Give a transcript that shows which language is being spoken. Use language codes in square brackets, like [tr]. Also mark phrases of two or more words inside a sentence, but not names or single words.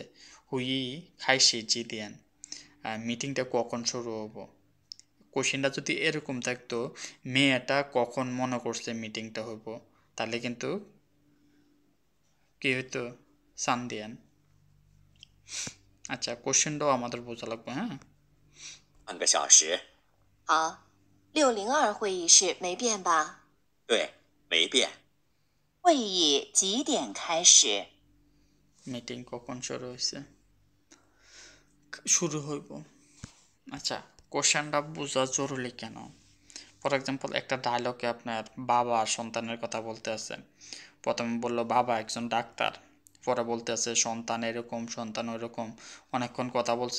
[zh] 会议开始几点, [bn] মিটিংটা কখন শুরু হবো। কোশ্চেনটা যদি এরকম থাকতো মেয়েটা কখন মনে করছে মিটিংটা হইব, তাহলে কিন্তু কী হইতো, সান্দিয়ান। আচ্ছা, কোশ্চেনটাও আমাদের বোঝা লাগবে। হ্যাঁ, [zh] 半个小时。好，602会议室没变吧？对，没变。会议几点开始？ [bn] মিটিং কখন শুরু হয়েছে, শুরু হইব। আচ্ছা, কোশ্চেনটা বোঝা জরুরি কেন? [en] for example, [bn] একটা ডায়লগে আপনার বাবা সন্তানের কথা বলতে আছে। প্রথমে বললো বাবা একজন ডাক্তার, পরে বলতে আছে সন্তান এরকম সন্তান ওইরকম, অনেকক্ষণ কথা বলছে।